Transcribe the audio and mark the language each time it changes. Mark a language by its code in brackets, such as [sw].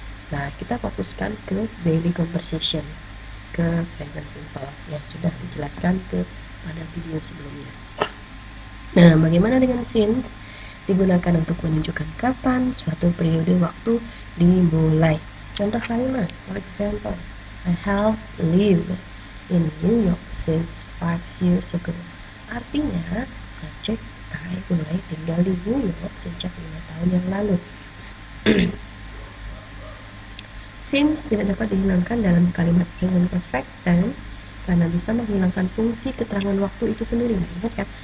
[id] Nah, kita fokuskan ke daily conversation, ke present simple yang sudah dijelaskan pada video sebelumnya. Nah, bagaimana dengan since? Digunakan untuk menunjukkan kapan suatu periode waktu dimulai. Contoh kalimat, [en] for example, I have lived in New York since 5 years ago. [id] Artinya, subjek I mulai tinggal di New York sejak 5 tahun yang lalu. Since tidak dapat dihilangkan dalam kalimat present perfect tense karena bisa menghilangkan fungsi keterangan waktu itu sendiri. Nah, ingat kan?